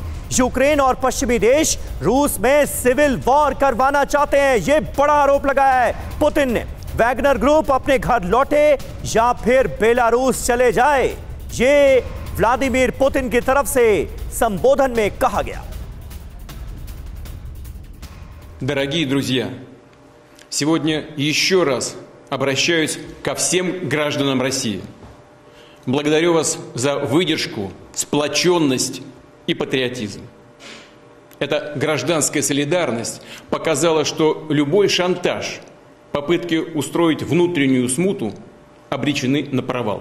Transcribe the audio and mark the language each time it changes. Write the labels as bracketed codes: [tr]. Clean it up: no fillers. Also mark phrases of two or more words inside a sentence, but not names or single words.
[hi] यूक्रेन और पश्चिमी देश रूस में [en] civil war [hi] करवाना चाहते हैं, यह बड़ा आरोप लगाया है पुतिन ने। वैगनर ग्रुप अपने घर लौटे या फिर बेलारूस चले जाए, ये व्लादिमीर पुतिन की तरफ से संबोधन में कहा गया। [ru] Дорогие друзья, сегодня еще раз обращаюсь ко всем гражданам России. Благодарю вас за выдержку, сплоченность и патриотизм. Эта гражданская солидарность показала, что любой шантаж, попытки устроить внутреннюю смуту обречены на провал.